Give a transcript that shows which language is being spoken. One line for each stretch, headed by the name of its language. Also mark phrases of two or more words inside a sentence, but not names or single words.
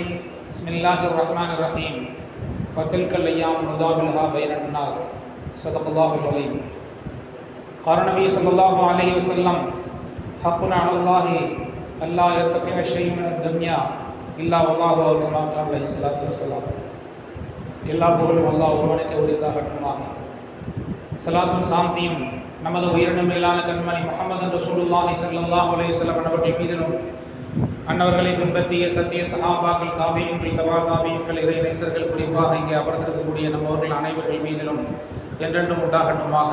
Arabic: بسم الله الرحمن الرحيم. وتلك الأيام نداولها بين الناس. صدق الله العظيم. قال النبي صلى الله عليه وسلم: حق على الله ألا يرتفع شيء من الدنيا إلا والله أو كما قال عليه الصلاة والسلام.
Tamil: எல்லா புகழும் அல்லாஹ் ஒருவனுக்கு உரித்தாகட்டுமாக. ஸலாத்தும் சாந்தியும் நமது உயிரினும் மேலான கண்மணி முஹம்மது
Arabic: رسول الله صلى الله عليه وسلم
Tamil: அவர்கள் மீதிலும் அன்னவர்களை பின்பற்றிய சத்திய சஹாபாக்கள், தாபியீன்கள், தபா தாபியீன்கள், இறை நேசர்கள், குறிப்பாக இங்கே அமர்ந்திருக்கக்கூடிய நம்மவர்கள் அனைவர்கள் மீதிலும் என்றென்றும் உண்டாகட்டுமாக.